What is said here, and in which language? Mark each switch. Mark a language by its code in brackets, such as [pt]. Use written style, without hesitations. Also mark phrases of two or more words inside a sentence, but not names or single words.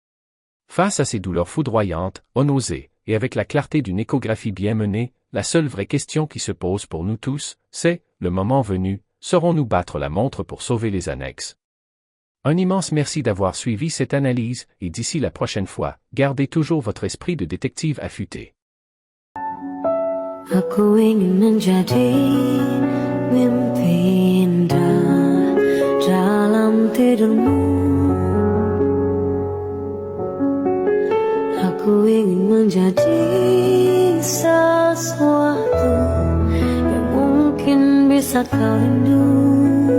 [fr] Face à ces douleurs foudroyantes, aux nausées, et avec la clarté d'une échographie bien menée, la seule vraie question qui se pose pour nous tous, c'est, le moment venu, saurons-nous battre la montre pour sauver les annexes? Un immense merci d'avoir suivi cette analyse, et d'ici la prochaine fois, gardez toujours votre esprit de détective affûté. [id] Aku ingin menjadi mimpi indah dalam tidurmu. Aku ingin menjadi sesuatu yang mungkin bisa kau rindu.